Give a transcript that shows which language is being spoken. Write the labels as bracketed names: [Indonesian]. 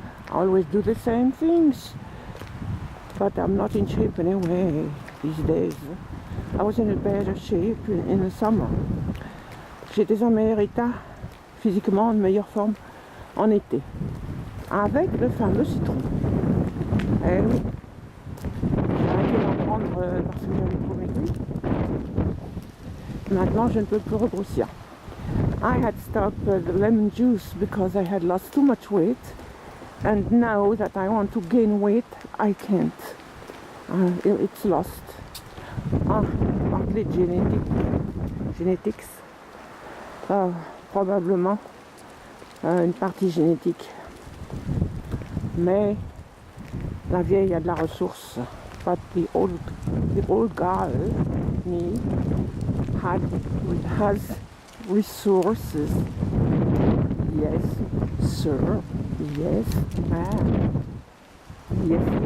[English] I always do the same things. But I'm not in shape anyway these days. I was in a better shape in the summer. [French] J'étais en meilleur état, physiquement en meilleure forme en été. Avec le fameux citron. Eh oui. J'ai arrêté d'en prendre parce que j'avais trop maigri. Maintenant, je ne peux plus regrossir. [English] I had stopped the lemon juice because I had lost too much weight. And now that I want to gain weight, I can't. It's lost. [French] Parler de [English] genetics. [French] Probablement une partie génétique. Mais la vieille a de la ressource. [English] But the old girl, me, has resources. Yes, sir. Yes, ma'am. Yes.